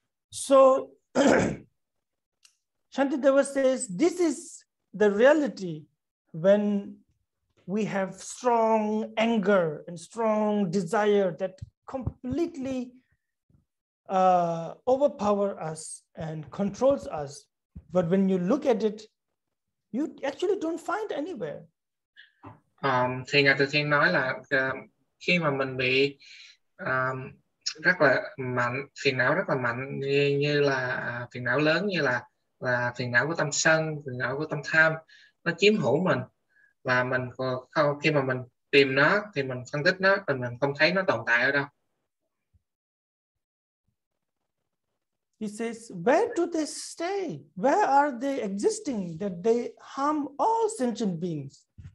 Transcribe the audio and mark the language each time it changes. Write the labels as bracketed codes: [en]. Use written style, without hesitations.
[en] So Shantideva says this is the reality when we have strong anger and strong desire that completely overpower us and controls us. But when you look at it, you actually don't find anywhere. [vi] Thì Ngài Từ Thiên nói là khi mà mình bị rất là mạnh, phiền não rất là mạnh, như là phiền não lớn, như là phiền não của tâm sân, phiền não của tâm tham, nó chiếm hữu mình, và mình không, khi mà mình tìm nó thì mình phân tích nó, thì mình không thấy nó tồn tại ở đâu. [en] He says, where do they stay? Where are they existing that they harm all sentient beings?